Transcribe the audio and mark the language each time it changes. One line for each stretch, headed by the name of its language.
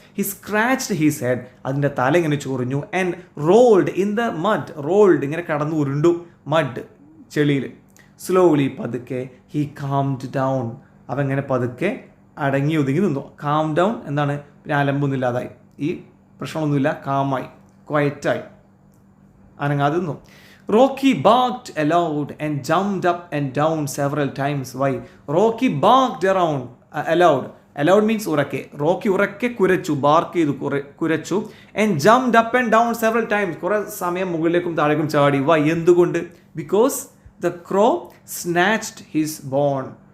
English: he scratched his head,
Malayalam: അതിൻ്റെ തല ഇങ്ങനെ ചൊറിഞ്ഞു.
English: and rolled in the mud, rolled
Malayalam: ഇങ്ങനെ കടന്നു ഉരുണ്ടു,
English: Mud ചെളിയിൽ. Slowly, പതുക്കെ. He calmed down,
Malayalam: അവൻ ഇങ്ങനെ പതുക്കെ അടങ്ങി ഒതുങ്ങി നിന്നു. കാം ഡൗൺ എന്താണ്, പിന്നെ അലമ്പൊന്നുമില്ലാതായി, ഈ പ്രശ്നമൊന്നുമില്ല, കാമായി, ക്വയറ്റായി, അനങ്ങാതെ നിന്നു.
English: Rocky barked aloud and jumped up and down several times. Why? Rocky barked around aloud. Aloud means ഉറക്കെ.
Malayalam: റോക്കി ഉറക്കെ കുരച്ചു, ബാർക്ക് ചെയ്തു, കുരച്ചു.
English: And jumped up and down several times.
Malayalam: കുറേ സമയം മുകളിലേക്കും താഴേക്കും ചാടി.
English: Why? എന്തുകൊണ്ട്? Because the crow snatched his bone.